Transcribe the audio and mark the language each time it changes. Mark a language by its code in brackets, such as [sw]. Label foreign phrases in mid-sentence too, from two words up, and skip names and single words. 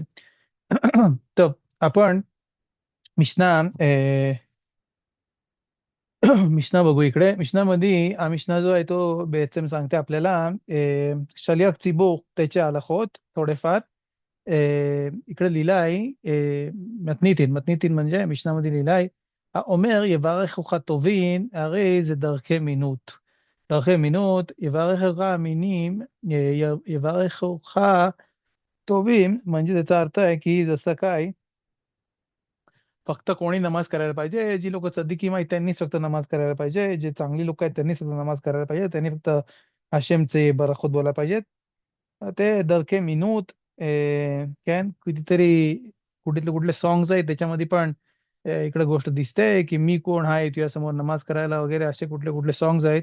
[mr] तर आपण मिशना मिशना बघू. इकडे मिशनामध्ये हा मिशना जो आहे तो बेचम सांगते आपल्याला [he] שליח ציבור [mr] त्याचे आलखोत थोडेफार. इकडे लिहिलं आहे מתניתין म्हणजे मिशनामध्ये लिहिलं आहे [he] האומר יברכך טובין הרי זה דרכי מינות. דרכי מינות יברכך מינים יברכך טובים, [mr] म्हणजे त्याचा अर्थ आहे की जसं काय फक्त कोणी नमाज करायला पाहिजे, जी लोक सद्दिकीम आहेत त्यांनीच फक्त नमाज करायला पाहिजे, जे चांगली लोक आहेत त्यांनीच फक्त नमाज करायला पाहिजे, त्यांनी फक्त हशेमचे बरखत बोलायला पाहिजेत. ते [he] דרכי מינות. [mr] कॅन कितीतरी कुठले सॉंग्स आहेत त्याच्यामध्ये पण इकडे गोष्ट दिसते की मी कोण आहे तुझ्या समोर नमाज करायला वगैरे, असे कुठले कुठले सॉंग्स आहेत.